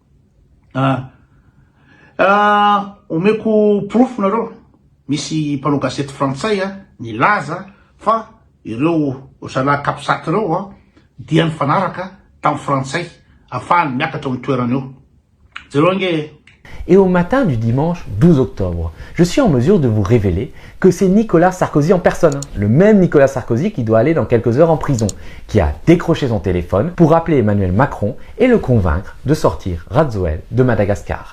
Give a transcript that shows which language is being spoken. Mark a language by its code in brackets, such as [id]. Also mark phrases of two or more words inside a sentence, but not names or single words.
[mg] omeko proof nareo misy mpanao gazety frantsay nilaza fa ireo zalahy kapisaty reo dia nifanaraka tamin'ny frantsay afahany miakatra amin'ny toerana eo jereo nge. [fr] Et au matin du dimanche 12 octobre, je suis en mesure de vous révéler que c'est Nicolas Sarkozy en personne, le même Nicolas Sarkozy qui doit aller dans quelques heures en prison, qui a décroché son téléphone pour appeler Emmanuel Macron et le convaincre de sortir Rajoel de Madagascar.